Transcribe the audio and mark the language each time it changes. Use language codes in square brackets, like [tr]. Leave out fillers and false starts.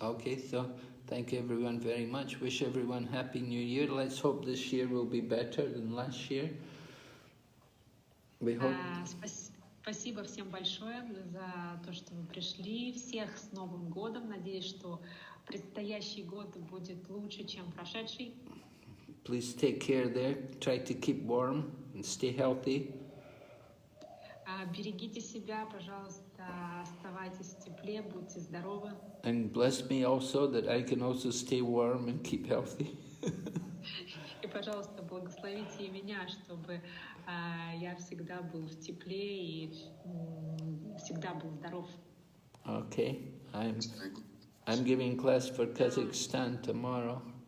[en] Okay, so thank everyone very much. Wish everyone Happy New Year. Let's hope this year will be better than last year. We hope. [ru] Спасибо всем большое за то, что вы пришли. Всех с Новым годом. Надеюсь, что предстоящий год будет лучше, чем прошедший. [en] Please take care there. Try to keep warm and stay healthy. [ru] Берегите себя, пожалуйста, оставайтесь в тепле, будьте здоровы. [en] And bless me also that I can also stay warm and keep healthy. [ru] И, пожалуйста, благословите и меня, чтобы я всегда был в тепле и всегда был здоров. [en] Okay, I'm giving class for Kazakhstan tomorrow.